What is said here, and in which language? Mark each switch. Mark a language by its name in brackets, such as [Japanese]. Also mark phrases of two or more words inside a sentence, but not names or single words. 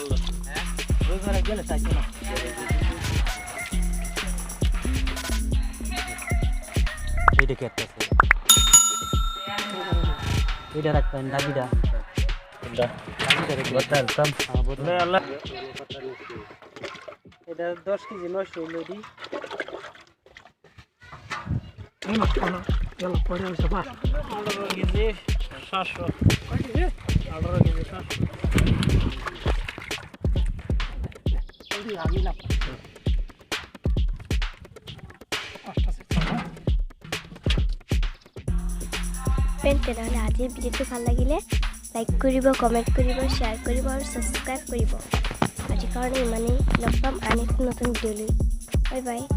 [Bangla] ওই ঘরে গেলে চাইছো না এইটা কি একটা আছে এইটা রাখবেন দাবিটা এটা 10 কেজি 900 হইলো দি পরে আমি সব 18 কেজি 700 18 কেজি 700 আমি না [Assamese] ফ্ৰেণ্ড তেনেহ'লে আজিৰ ভিডিঅ'টো ভাল লাগিলে লাইক কৰিব কমেণ্ট কৰিব শ্বেয়াৰ কৰিব আৰু ছাবস্ক্ৰাইব কৰিব আজিৰ কাৰণে ইমানেই লগ পাম আন এক নতুন ভিডিঅ'লৈ [English] bye bye